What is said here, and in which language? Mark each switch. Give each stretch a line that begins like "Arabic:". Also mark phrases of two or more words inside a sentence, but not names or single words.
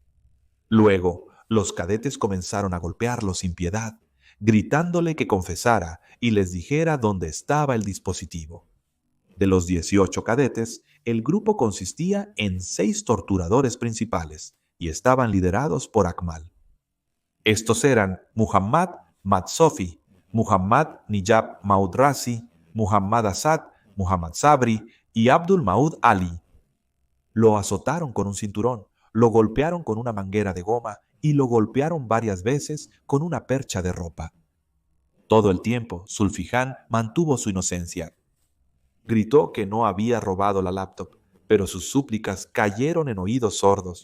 Spanish: Luego, los cadetes comenzaron a golpearlo sin piedad, gritándole que confesara y les dijera dónde estaba el dispositivo. De los 18 cadetes, el grupo consistía en 6 torturadores principales y estaban liderados por Akmal. Estos eran Muhammad Matsofi, Muhammad Nijab Maudrasi, Muhammad Asad, Muhammad Sabri y Abdul Maud Ali. Lo azotaron con un cinturón, lo golpearon con una manguera de goma y lo golpearon varias veces con una percha de ropa. Todo el tiempo, Zulfijan mantuvo su inocencia. Gritó que no había robado la laptop, pero sus súplicas cayeron en oídos sordos.